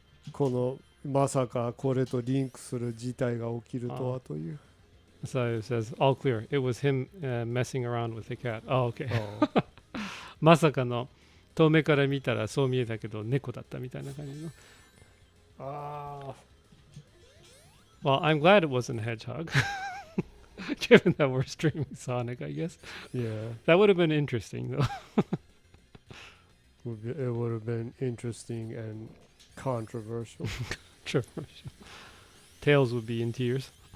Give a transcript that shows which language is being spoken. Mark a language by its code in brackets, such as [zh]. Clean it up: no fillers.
[ja] このまさかこれとリンクする事態が起きるとはという。 [en] So it says all clear. It was him messing around with the cat. Oh, okay. Oh. [ja] まさかの遠目から見たらそう見えたけど猫だったみたいな感じの。 [en] Well, I'm glad it wasn't a hedgehog. Given that we're streaming Sonic, I guess. Yeah. That would have been interesting, though. It would have been interesting and controversial. Controversial. Tails would be in tears.